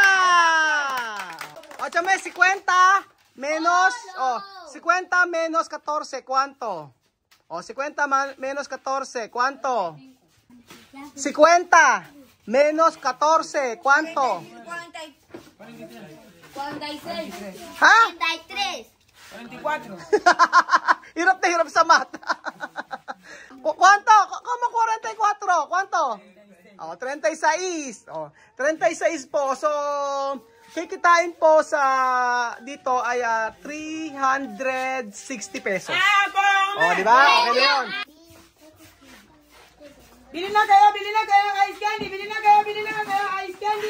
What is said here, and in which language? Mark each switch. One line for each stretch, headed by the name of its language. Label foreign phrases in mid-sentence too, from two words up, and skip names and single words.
Spanish: O, chame, 50 menos, 50 menos 14, ¿cuánto? O, 50 menos 14, ¿cuánto? 50 menos 14, ¿cuánto? 46. ¿Ha? 43. 44.
Filipino: Hirap na hirap sa math.
Spanish: ¿Cuánto? ¿Cómo 44? ¿Cuánto? 36.
Filipino: 36 po. So, kikitain po sa dito ay 360 pesos. Di ba? Okay na yun. Bili na kayo ng ice candy. Bili na kayo ice candy.